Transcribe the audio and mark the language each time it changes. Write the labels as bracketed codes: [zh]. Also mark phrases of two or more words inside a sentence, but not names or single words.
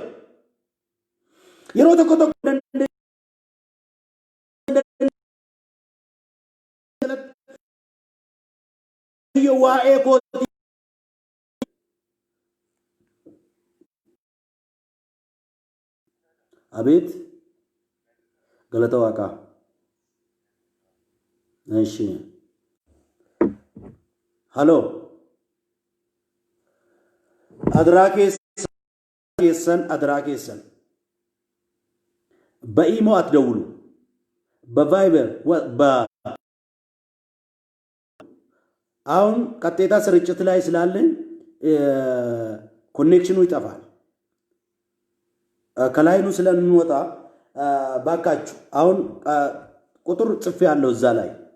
[om] Yeroo tokko waa'ee kootii abeet galata Waaqaa. Eeshi haloo adraa keessan [am] በኢሞ አትደውሉ በቫይበር አሁን ቀጥታ ስርጭት ላይ ስላለን ኮኔክሽኑ ይጠፋል። ከላይኑ ስለምንወጣ ባካችሁ አሁን ቁጥር ጽፌ ያለው እዛ ላይ